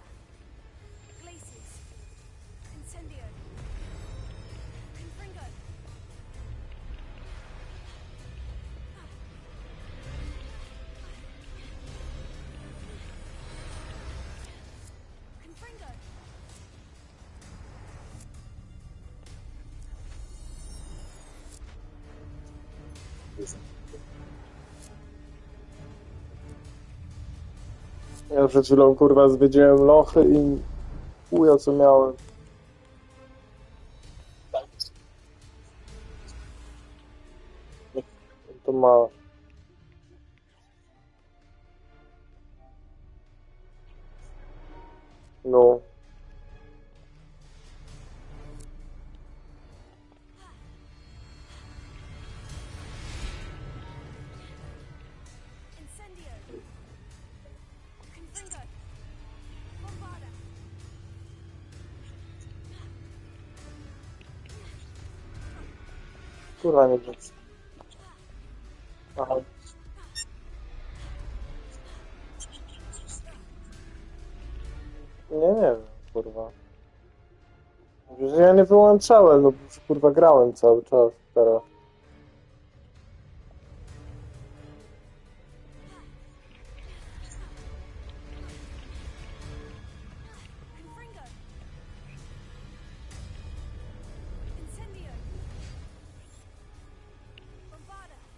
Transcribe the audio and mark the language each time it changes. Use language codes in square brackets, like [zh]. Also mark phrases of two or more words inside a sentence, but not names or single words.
[la] Glacius. Incendio. Confringo. Confringo. [pl] Ja przed chwilą kurwa zwiedziłem lochy i chuja co miałem. To ma. No. Incendio. [la] Confringo. Bombarda. [pl] Kurwa nie wiem. Aha. Nie wiem, kurwa. Że ja nie wyłączałem, no kurwa grałem cały czas teraz. Confringo. Incendio. Bombarda.